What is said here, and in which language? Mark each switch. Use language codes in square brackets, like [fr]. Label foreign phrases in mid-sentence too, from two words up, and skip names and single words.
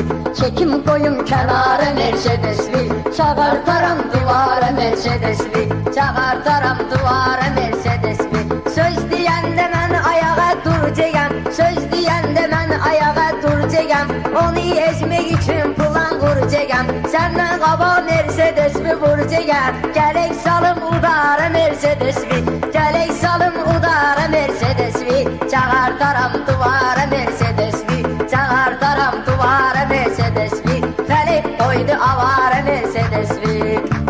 [tr] Çekim koyun kenara [az] Mercedesli, çağırtaram duvara Mercedesli. Çağırtaram duvara Mercedesli. Söz diyende mən ayağa duracağım, söz diyende mən ayağa duracağım. [tr] Onu ezmek için plan kuracağım, senden qaba Mercedesli vuracağım. [az] Gələk salım udara Mercedesli, gələk salım udara Mercedesli. Çağırtaram duvara Mercedesli, çağırtaram duvara Mercedesli. Fələk qoydu avara Mercedesli.